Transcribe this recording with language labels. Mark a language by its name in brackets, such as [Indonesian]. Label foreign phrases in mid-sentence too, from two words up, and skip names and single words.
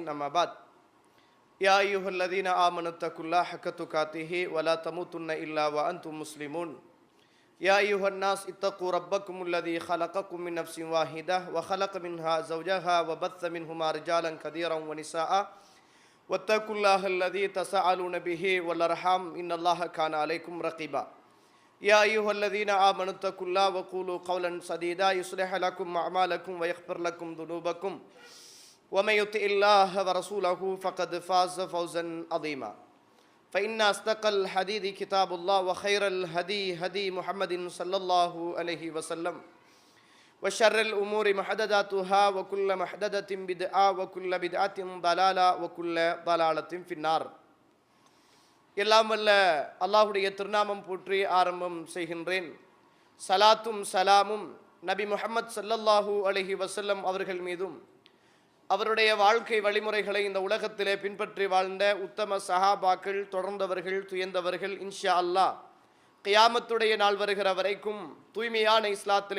[Arabic] أما بعد. يا أيها الذين آمنوا اتقوا الله حق تقاته ولا تموتن إلا وأنتم مسلمون. يا أيها الناس اتقوا ربكم الذي خلقكم من نفس واحدة وخلق منها زوجها وبث منهما رجالا كثيرا ونساء واتقوا الله الذي تساءلون به والارحام ان الله كان عليكم رقيبا. يا ايها الذين امنوا اتقوا الله وقولوا قولا سديدا يصلح لكم اعمالكم ويغفر لكم ذنوبكم ومن يطع الله ورسوله فقد فاز فوزا عظيما. فان اصدق الحديث كتاب الله وخير الهدي هدي محمد صلى الله عليه وسلم وشر الأمور محدثاتها وكل محدثة بدعة وكل بدعة ضلالة وكل ضلالة في النار. [Tamil] எல்லாம் வல்ல அல்லாஹ்வுடைய திருநாமம் போற்றி ஆரம்பம் செய்கின்றேன். சலாத்தும் சலாமும் நபி முஹம்மது [Arabic] صلى الله عليه وسلم [Tamil] அவர்கள் மீதும் அவருடைய வாழ்க்கை வழிமுறைகளை இந்த உலகத்திலே பின்பற்றி வாழ்ந்த உத்தம சஹாபாக்கள், தொடர்ந்தவர்கள், துயர்ந்தவர்கள், [Arabic] إن شاء الله [Tamil] கியாமத்துடைய நாள் வருகிற வரைக்கும் தூய்மையான இஸ்லாத்திலே